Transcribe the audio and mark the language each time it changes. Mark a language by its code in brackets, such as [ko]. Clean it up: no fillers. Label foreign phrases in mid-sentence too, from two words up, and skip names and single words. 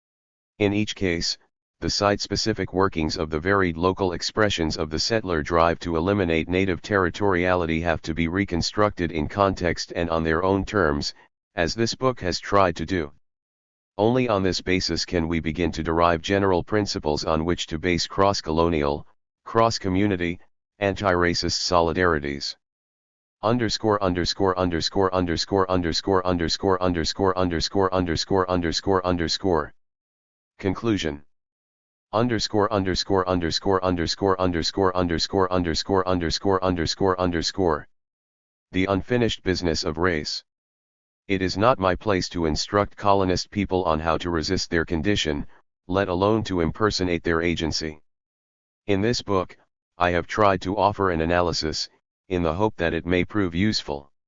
[en] In each case, the site-specific workings of the varied local expressions of the settler drive to eliminate native territoriality have to be reconstructed in context and on their own terms, as this book has tried to do. Only on this basis can we begin to derive general principles on which to base cross-colonial, cross-community, anti-racist solidarities. Underscore underscore underscore underscore underscore underscore underscore underscore underscore underscore underscore. Conclusion. Underscore underscore underscore underscore underscore underscore underscore underscore underscore underscore. The unfinished business of race. It is not my place to instruct colonist people on how to resist their condition, let alone to impersonate their agency. In this book, I have tried to offer an analysis, in the hope that it may prove useful.